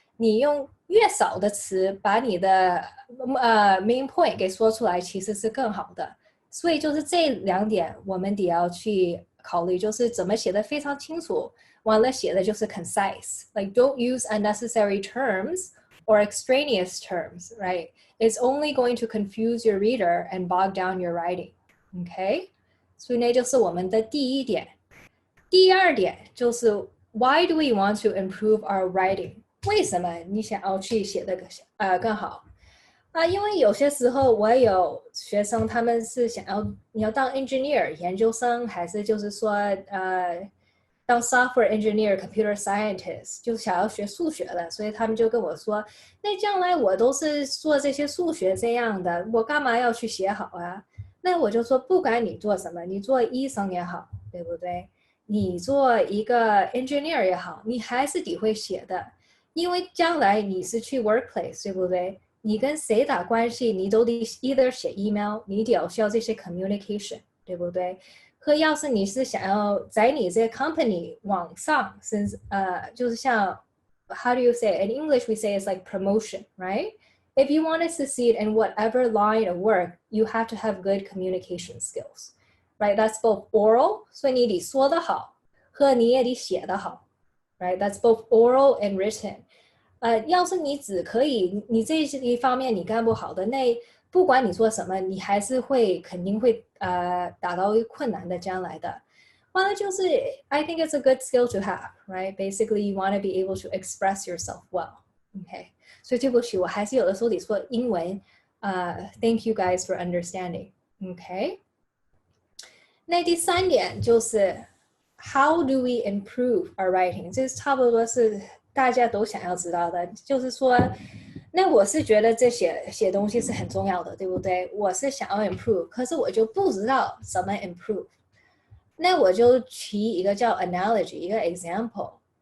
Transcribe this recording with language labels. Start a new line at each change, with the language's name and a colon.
Chinese: 你用越少的词把你的main point 给说出来，其实是更好的。所以就是这2点我们得要去考虑，就是怎么写的非常清楚，完了写的就是 concise，
English: like don't use unnecessary terms or extraneous terms, right? It's only going to confuse your reader and bog down your writing, okay?
Chinese: 所以那就是我们的第一点。第二点就是
English: why do we want to improve our writing？
Chinese: 为什么你想要去写的更好？因为有些时候我有学生，他们是你要当 engineer 研究生，还是就是说当 software engineer computer scientist， 就想要学数学的，所以他们就跟我说，那将来我都是做这些数学这样的，我干嘛要去写好啊？那我就说，不管你做什么，你做医生也好，对不对？你做一个 engineer 也好，你还是得会写的，因为将来你是去 workplace， 对不对？你跟谁打关系，你都得 either 写 email， 你得需要这些 communication， 对不对？和要是你是想要在你这个 company 往上，就是像
English: how do you say it? In English we say it's like promotion, right?If you want to succeed in whatever line of work, you have to have good communication skills, right? That's both oral,
Chinese: 所以你得说得好，和你也得写得好 right?
English: That's both oral and written.
Chinese: 要是你只可以，你这一方面你干不好的，那不管你做什么，你还是肯定会达到困难的将来的。完了就是
English: I think it's a good skill to have, right? Basically, you want to be able to express yourself well. Okay.
Chinese: 所以对不起，我还是有的时候得说英文。
English: Thank you guys for understanding. Okay.
Chinese: 那第三点就是
English: How do we improve our writing?
Chinese: 这差不多是大家都想要知道的，就是说，那我是觉得这写东西是很重要的，对不对？我是想要 improve， 可是我就不知道怎么 improve。那我就提一个叫 analogy， 一个 example。